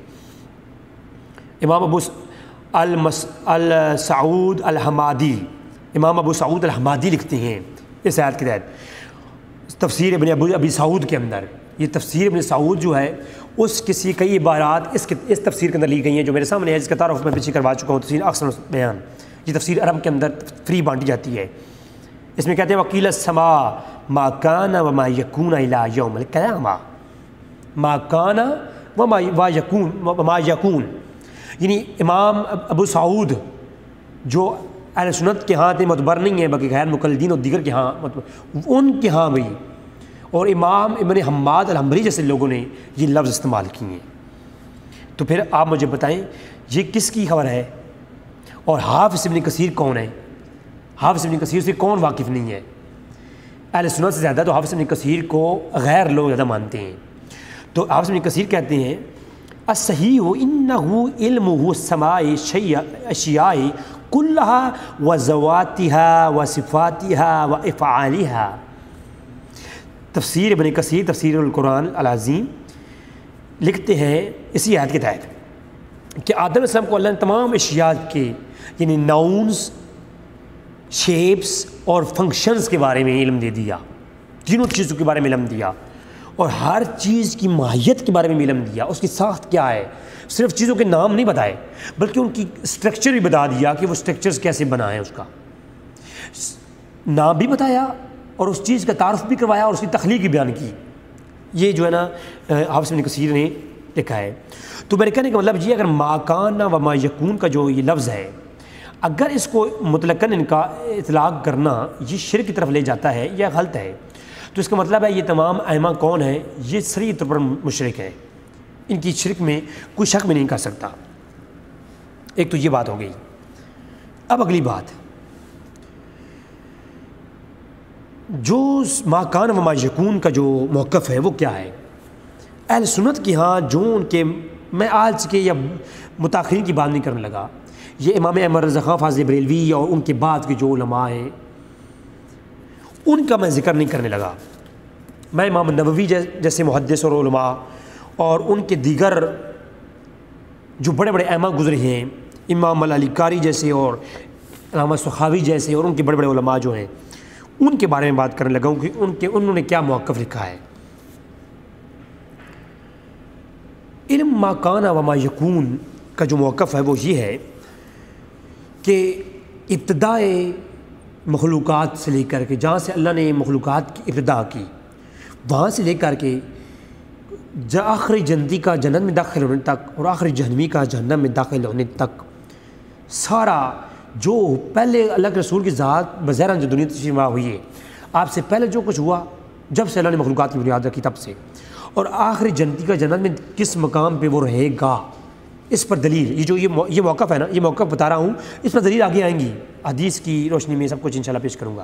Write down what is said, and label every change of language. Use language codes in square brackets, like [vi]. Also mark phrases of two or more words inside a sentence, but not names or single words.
[ur] امام ابو سعود الحمادی، امام ابو سعود الحمادی لکھتے ہیں اس آیت کے تحت تفسیر ابن ابی سعود کے اندر، یہ تفسیر ابن سعود جو ہے اس کسی کئی عبارات اس تفسیر کے اندر لی گئی ہیں جو میرے سامنے ہے، جس کا تعارف میں پیچھے کروا چکا ہوں، تفسیر احسن بیان، یہ تفسیر عرب کے اندر فری بانٹی جاتی ہے۔ اس میں کہتے ہیں [ar] وکیل السماء ما کان وما یکون الی یوم القیامہ، ما کان وما یکون، [ur] یعنی امام ابو سعود جو اہل سنت کے ہاں تھے، معتبر نہیں ہیں بلکہ غیر مقلدین اور دیگر کے ہاں ان کے ہاں بھی، اور امام ابن حماد الحنبلی جیسے لوگوں نے یہ لفظ استعمال کیے ہیں۔ تو پھر آپ مجھے بتائیں یہ کس کی خبر ہے، اور حافظ ابن کثیر کون ہے؟ حافظ ابن کثیر سے کون واقف نہیں ہے؟ اہل سنت سے زیادہ تو حافظ ابن کثیر کو غیر لوگ زیادہ مانتے ہیں۔ تو حافظ ابن کثیر کہتے ہیں [ar] الصحیح انہ علمہ السماء اشیاء کلہا و ذواتہا و صفاتہا و افعالہا۔ [ur] تفسیر ابن کثیر تفسیر القرآن العظیم لکھتے ہیں اسی آیت کے تحت کہ آدم علیہ السلام کو اللہ نے تمام اشیاء کے یعنی ناؤنز، شیپس اور فنکشنز کے بارے میں علم دے دیا، تینوں چیزوں کے بارے میں علم دیا، اور ہر چیز کی ماہیت کے بارے میں علم دیا، اس کی ساخت کیا ہے۔ صرف چیزوں کے نام نہیں بتائے بلکہ ان کی اسٹرکچر بھی بتا دیا کہ وہ اسٹرکچرز کیسے بنا ہے، اس کا نام بھی بتایا اور اس چیز کا تعارف بھی کروایا اور اس کی تخلیق بھی بیان کی۔ یہ جو ہے نا حافظ ابن کثیر نے لکھا ہے۔ تو میرے کہنے کا مطلب یہ اگر [ar] ما کان و ما یکون [ur] کا جو یہ لفظ ہے، اگر اس کو مطلقاً ان کا اطلاق کرنا یہ شرک کی طرف لے جاتا ہے یا غلط ہے، تو اس کا مطلب ہے یہ تمام ائمہ کون ہیں، یہ صریح طور پر مشرک ہے، ان کی شرک میں کوئی شک بھی نہیں کر سکتا۔ ایک تو یہ بات ہو گئی۔ اب اگلی بات، جو [ar] ما کان و ما یکون [ur] کا جو موقف ہے وہ کیا ہے؟ اہل سنت کی ہاں جو ان کے، میں آج کے یا متاخرین کی بات نہیں کرنے لگا، یہ امام احمد رضا خان فاضل بریلوی اور ان کے بعد کے جو علماء ہیں ان کا میں ذکر نہیں کرنے لگا۔ میں امام نووی جیسے محدث اور علماء اور ان کے دیگر جو بڑے بڑے ائمہ گزرے ہیں، امام علی قاری جیسے اور علامہ سخاوی جیسے اور ان کے بڑے بڑے علماء جو ہیں، ان کے بارے میں بات کرنے لگا ہوں کہ انہوں نے کیا موقف لکھا ہے۔ [ar] علم ما کان و ما یکون [ur] کا جو موقف ہے وہ یہ ہے کہ ابتدائے مخلوقات سے لے کر کے جہاں سے اللہ نے مخلوقات کی ابتدا کی، وہاں سے لے کر کے آخری جنتی کا جنت میں داخل ہونے تک اور آخری جہنمی کا جہنم میں داخل ہونے تک، سارا جو پہلے اللہ کے رسول کی ذات بظاہر جو دنیا تشریف ہوئی ہے، آپ سے پہلے جو کچھ ہوا جب سے اللہ نے مخلوقات کی بنیاد رکھی تب سے، اور آخری جنتی کا جنت میں کس مقام پہ وہ رہے گا، اس پر دلیل یہ موقف ہے نا، یہ موقف بتا رہا ہوں، اس پر دلیل آگے آئیں گی، حدیث کی روشنی میں سب کچھ انشاءاللہ پیش کروں گا۔